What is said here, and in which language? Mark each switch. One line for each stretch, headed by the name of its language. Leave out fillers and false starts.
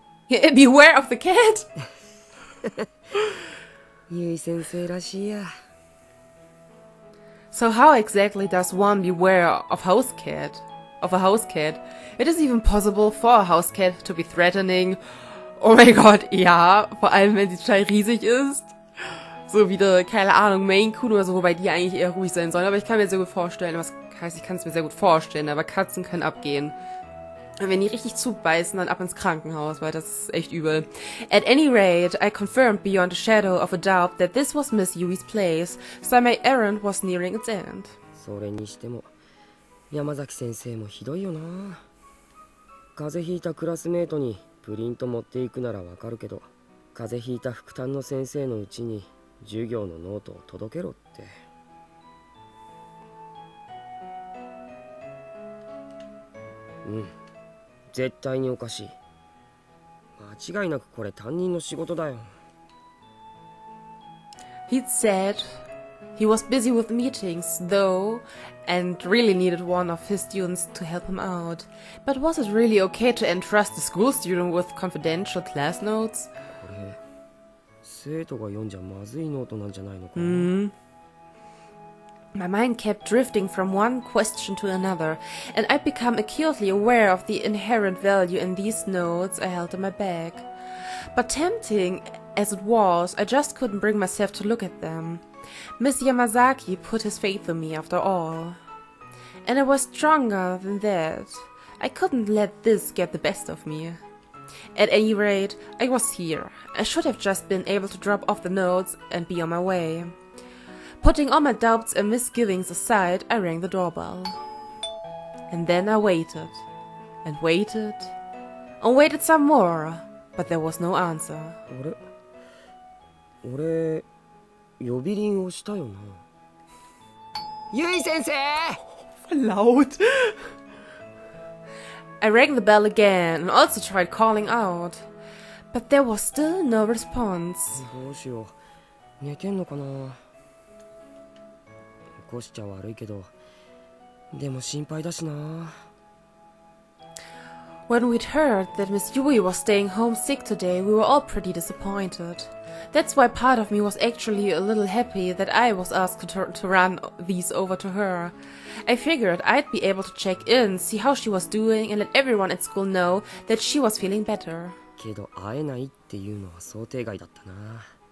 English: Beware of the cat.
Japanese: ゆい先生らしいや。
English: So how exactly does one beware of a house cat? It is even possible for a house cat to be threatening.
German: Oh mein Gott, ja, vor allem wenn sie total riesig ist. So wie der, keine Ahnung, Maine Coon oder so, wobei die eigentlich eher ruhig sein sollen. Aber ich kann mir sehr gut vorstellen, was heißt, ich kann es mir sehr gut vorstellen, aber Katzen können abgehen. Und wenn die richtig zubeißen, dann ab ins Krankenhaus, weil das ist echt übel.
English: At any rate, I confirmed beyond a shadow of a doubt that this was Miss Yui's place, so my errand was nearing its end.
Japanese: それにしても山崎先生もひどいよな。風邪ひいたクラスメートにプリント持っていくならわかるけど、風邪ひいた副担の先生のうちに授業のノートを届けろって。うん、絶対におかしい。間違いなくこれ担任の仕事だよ。
English: He'd said he was busy with meetings, though, and really needed one of his students to help him out. But was it really okay to entrust a school student with confidential class notes?
Japanese: これ生徒が読んじゃまずいノートなんじゃないのか。
English: My mind kept drifting from one question to another, and I'd become acutely aware of the inherent value in these notes I held in my bag. But tempting as it was, I just couldn't bring myself to look at them. Miss Yamazaki put his faith in me after all. And I was stronger than that. I couldn't let this get the best of me. At any rate, I was here. I should have just been able to drop off the notes and be on my way. Putting all my doubts and misgivings aside, I rang the doorbell. And then I waited, and waited, and waited some more, but there was no answer.
Japanese: 俺呼び鈴をしたよな。ゆい先生!
German: Laut.
English: I rang the bell again and also tried calling out, but there was still no response.
Japanese: どうしよう。寝てんのかな。起こしちゃ悪いけど、でも心配だしな。
English: When we'd heard that Miss Yui was staying home sick today, we were all pretty disappointed. That's why part of me was actually a little happy that I was asked to run these over to her. I figured I'd be able to check in, see how she was doing, and let everyone at school know that she was feeling better.
Japanese: けど会えないっていうのは想定外だったな。